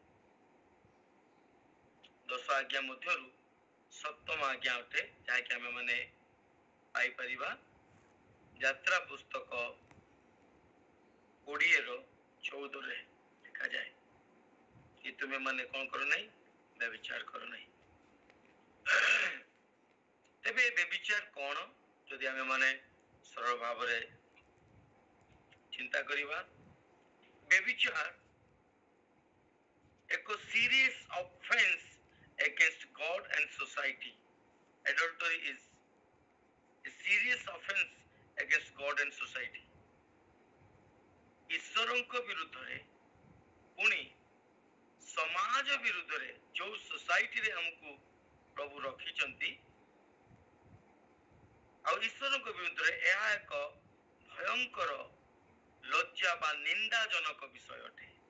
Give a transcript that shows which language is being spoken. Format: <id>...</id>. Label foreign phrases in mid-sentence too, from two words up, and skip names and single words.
<or>10 ଆଜ୍ଞା ମଧ୍ୟରୁ 7ମ ଆଜ୍ଞା ଅଟେ, ଯାହାକି ଆମେ ମାନେ ପାଇପାରିବା ଯାତ୍ରା ପୁସ୍ତକ 20:14 ଲେଖାଯାଏ କି ତୁମେ ମାନେ କଣ କର ନାହିଁ, ବ୍ୟଭିଚାର କର ନାହିଁ। ତେବେ ବ୍ୟଭିଚାର କଣ ଯଦି ଆମେ ମାନେ ସରଳ ଭାବରେ ଚିନ୍ତା କରିବା? ବ୍ୟଭିଚାର ଏକ</or> <en>serious offense against God and society. Adultery is a serious offense against God and society.</en> <or>ଈଶ୍ୱରଙ୍କ ବିରୁଦ୍ଧରେ ପୁଣି ସମାଜ ବିରୁଦ୍ଧରେ ଯୋଉ ସୋସାଇଟିରେ ଆମକୁ ପ୍ରଭୁ ରଖିଛନ୍ତି, ଆଉ ଈଶ୍ୱରଙ୍କ ବିରୁଦ୍ଧରେ ଏହା ଏକ ଭୟଙ୍କର ଲଜ୍ଜା ବା ନିନ୍ଦାଜନକ ବିଷୟ ଅଟେ।</or>